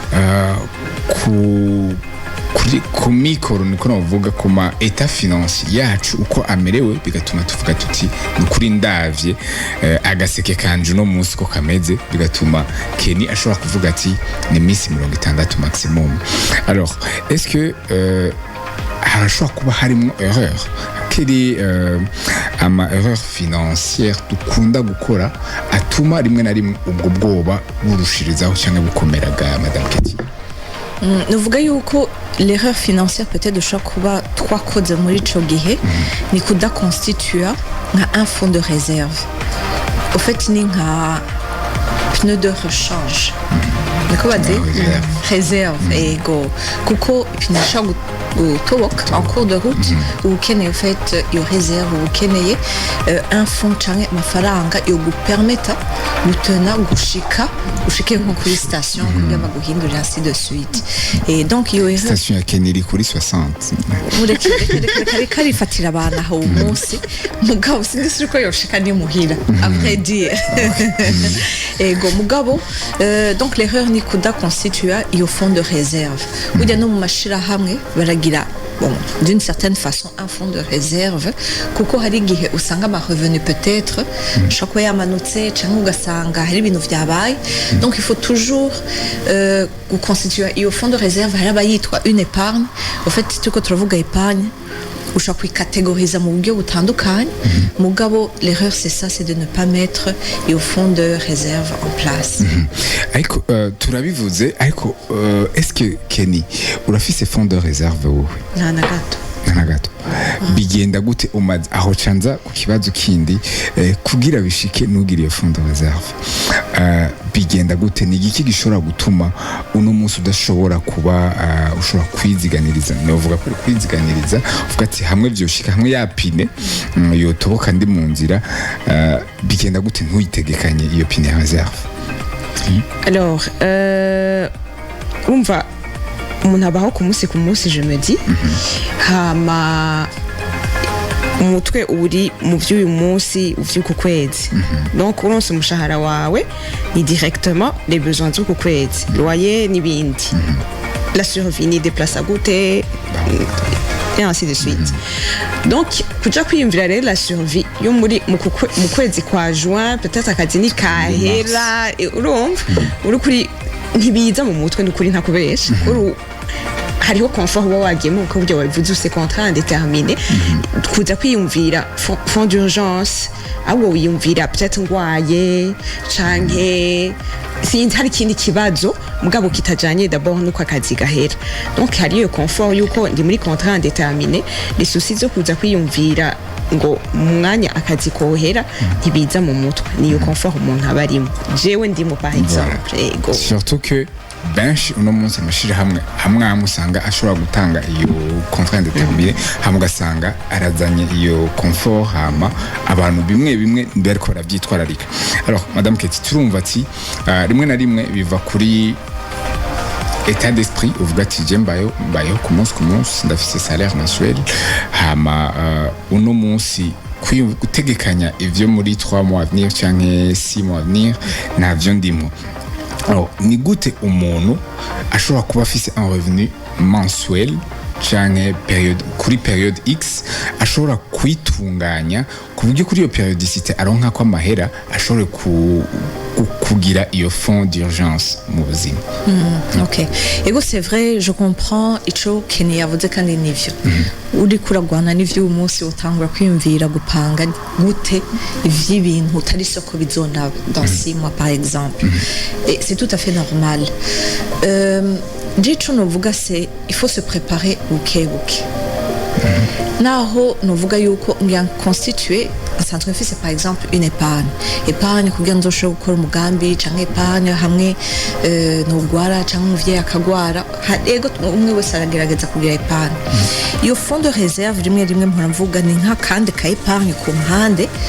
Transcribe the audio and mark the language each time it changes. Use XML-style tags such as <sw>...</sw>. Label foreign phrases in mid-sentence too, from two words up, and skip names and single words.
<rn>ku mikoro niko navuga ku ma</rn> <fr>état financier</fr> <rn>yacu uko amerewe bigatuma tuvuga tuti nukuri ndavye agaseke kanje no munsi ko kameze bigatuma Kenny ashobora kuvuga ati ni minsi 60 maximum</rn> <fr>alors est-ce que</fr> <rn>harashobora kuba harimo erreur kiri ama</rn> <fr>erreur financière</fr> <rn>dukunda gukora atuma rimwe na rimwe ubwo bwoba burushirizaho cyangwa bukomeraga Madame Keti nuvuga yuko</rn> <fr>l'erreur financière peut-être</fr> <rn>dushobora kuba twakoze muri ico gihe ni kudaconstitua nka un</rn> <fr>fonds de réserve au fait</fr> <rn>ni nka</rn> <fr>pneu de rechange</fr> <rn>niko bazi réserve ego kuko pinashobora gutoboka</rn> <fr>en cours de route</fr> <rn>ukeneye</rn> <fr>en fait</fr> <rn>iyo réserve ukeneye</rn> <fr>un fonds</fr> <rn>canke amafaranga yo gupermeta gutena gushike nko kuri station kugira baguhindurira</rn> <fr>ainsi de suite et donc</fr> <rn>iyo station ya Kenny iri kuri 60 murekere karifatira abantu aho umunsi mugabo sindisi ko yoshika ni muhira</rn> <fr>à vrai dire</fr> <rn>ego mugabo</rn> <fr>donc l'erreur</fr> <rn>ni kudaconstitua iyo</rn> <fr>fonds de réserve</fr> <rn>burya no mu mashira hamwe baragira</rn> <fr>bon, d'une certaine façon un fonds de réserve</fr> <rn>kuko hari igihe usanga ama</rn> <fr>revenu peut-être</fr> <rn>ushobora kuba yamanutse cyangwa ugasanga hari ibintu vyabaye</rn> <fr>donc il faut toujours</fr> <rn>guconstituer iyo</rn> <fr>fonds de réserve</fr> <rn>hari abayitwa</rn> <fr>une épargne au fait</fr> <rn>tuko turavuga épargne ushobora kwikatégoriza mu buryo butandukanye mugabo</rn> <fr>l'erreur c'est ça, c'est de ne pas mettre</fr> <rn>iyo</rn> <fr>fonds de réserve en place.</fr> <rn>ariko turabivuze ariko</rn> <fr>est-ce que</fr> <rn>Kenny urafise</rn> <fr>fonds de réserve</fr> <rn>wowe? nta na gato na gato bigenda gute umaze aho canza ku kibazo kindi kugira bishike nugira iyo</rn> <fr>fond de réserve</fr> <rn>bigenda gute ni igiki gishobora gutuma uno munsi udashobora kuba ushobora kwiziganiriza novuga ko kwiziganiriza uvuga ati hamwe byoshika hamwe yapine yotoboka ndi mu nzira bigenda gute ntuyitegekanye iyo pine ya réserve? alors umva umuntu abaho ku munsi</rn> <fr>je me dis</fr> <rn>hama umutwe uri mu by'uyu munsi uvyuko kwezi donc uronse umushahara wawe ni</rn> <fr>directement les besoins</fr> <rn>z'uko kwezi loyer n'ibindi la survie ni déplace gute</rn> <fr>et ainsi de suite donc</fr> <rn>kuja kwiyumvira rero</rn> <fr>la survie</fr> <rn>yo muri mu kwezi kwa</rn> <fr>juin peut-être</fr> <rn>akazi ni kahera urumva uri kuri ntibiza mu mutwe n'ukuri ntakubesha hariho confort uba wagiyemo uko buryo wabivuze use</rn> <fr>contrat indéterminé</fr> <rn>kuza kwiyumvira</rn> <fr>fond d'urgence</fr> <rn>ahubwo wiyumvira peut-être ngwaye canke sinzi hari ikindi kibazo mugabo kitajanye d'abord nuko akazi gahera donc hari iyo confort yuko ndi muri</rn> <fr>contrat indéterminé les soucis</fr> <rn>zo kuza kwiyumvira ngo mwanya akazi kohera ntibiza mu mutwe niyo confort umuntu aba arimo jewe ndimo</rn> <fr>par exemple</fr> <rn>ego surtout que benshi uno munsi amashira hamwe amusanga ashobora gutanga iyo</rn> <fr>contrat indéterminé</fr> <rn>hamwe ugasanga arazanye iyo confort hama abantu bimwe bariko baravyitwararika.</rn> <fr>Alors madame</fr> <rn>Keti turumva ati rimwe na rimwe biva kuri</rn> <fr>état d'esprit</fr> <rn>uvuga ati je mbayo ku munsi ndafise</rn> <fr>salaire mensuel</fr> <rn>hama uno munsi gutegekanya ivyo muri</rn> <fr>3 mois à venir</fr> <rn>canke</rn> <fr>6 mois à venir</fr> <rn>navyo ndimo. Alors ni gute umuntu ashobora kuba afise</rn> <fr>un revenu mensuel</fr> <rn>canke période X ashobora kwitunganya ku buryo kuri iyo periodicité aronka ko amahera ashobora kugira iyo</rn> <fr>fond d'urgence</fr> <rn>mu buzima. Ok, ego</rn> <fr>c'est vrai, je comprends</fr> <rn>ico Kenny yavuze kandi nivyo uri kuragwana n'ivyo uyu munsi utangura kwiyumvira gupanga gute ivy'ibintu utari soko bizona</rn> <fr>dans 6 mois par exemple et c'est tout à fait normal.</fr> <rn>Ndico novuga</rn> <fr>c'est il faut se préparer</fr> <rn>bukebuke naho novuga yuko ngiye constituer nsanzwe mfise</rn> <fr>par exemple une épargne</fr> <rn>kugira nzoshobora gukora umugambi canke épargne hamwe nogwara canke umuvyeyi akagwara ego umwe wese aragerageza kugira épargne iyo</rn> <fr>fond de réserve</fr> <rn>rimwe mpora mvuga ni nka kandi ka épargne ku mpande</rn>